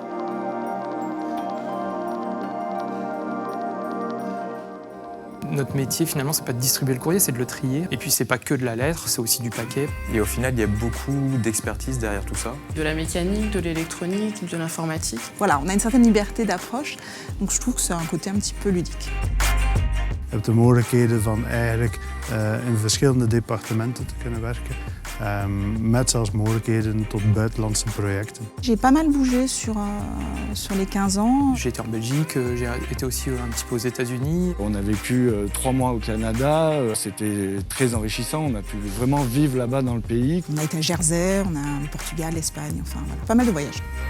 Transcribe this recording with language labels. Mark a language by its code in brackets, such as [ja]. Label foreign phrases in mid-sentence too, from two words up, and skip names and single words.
[fr] Notre métier, finalement, c'est pas de distribuer le courrier, c'est de le trier. Et puis, c'est pas que de la lettre, c'est aussi du paquet. Et au final, il y a beaucoup d'expertise derrière tout ça. De la mécanique, de l'électronique, de l'informatique. Voilà, on a une certaine liberté d'approche, donc je trouve que c'est un côté un petit peu ludique. [nl] Je hebt de mogelijkheden van eigenlijk in verschillende departementen te kunnen werken, met zelfs mogelijkheden tot buitenlandse projecten. [fr] J'ai pas mal bougé sur les 15 ans. J'ai été en Belgique, j'ai été aussi un petit peu aux États-Unis. On a vécu 3 mois au Canada, c'était très enrichissant, on a pu vraiment vivre là-bas dans le pays. On a été à Jersey, on a le Portugal, l'Espagne, enfin voilà, pas mal de voyages.